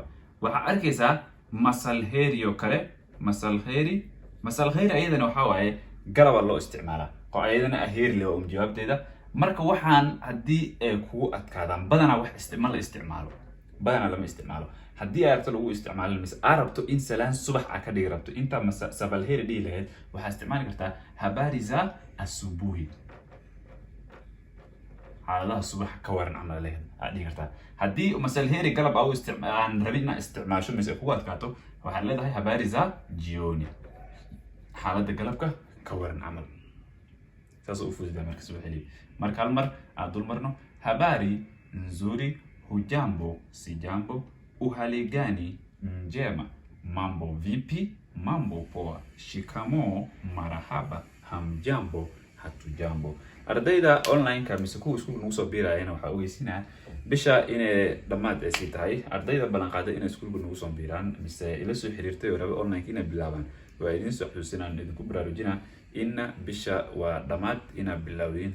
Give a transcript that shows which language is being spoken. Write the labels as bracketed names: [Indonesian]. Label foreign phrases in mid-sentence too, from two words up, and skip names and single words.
[Somali] waxaa arkaysaa masalheri oo kale. masalheri ayadana waxaa waaye galaba loo isticmaalaa. oo ayadana aheri leh waa jawaabteeda. marka waxaan haddii ay kugu adkaadaan badanaa ma la isticmaalo. badanaa lama isticmaalo. haddii ay rabto lagu isticmaalo mise aad rabto in salaan subax aad ka dhigi rabto inta sabalheri dhihi lahayd waxaa isticmaali kartaa [Swahili] habari za asubuhi. [Somali] xaaladaha subax ka waran camal leeyahay aad dhigi kartaa. haddii masalheri galab aan rabin inaad isticmaasho mise kugu adkaato waxaad leedahay [Swahili] habari za jioni. [Somali] xaaladda galabka ka waran camal. saas u fududaa marka soo xiliyo. marka hal mar aan dul marno [Swahili] habari nzuri, hujambo, sijambo, uhali gani, njema, mambo vipi, mambo poa, shikamoo, marahaba, hamjambo, hatujambo. [Somali] ardayda online-ka mise kuwa iskuulka nagu soo biirayana waxaa ogeysinaa bisha inay dhammaad ay sii tahay. ardayda ballan qaaday inay iskuulka nagu soo biiraan mise ila soo xiriirtay oo raba online-ka inay bilaabaan waa idin soo xusuusinaan idinku baraarujinaa in bisha waa dhammaad inaad bilaawdeen.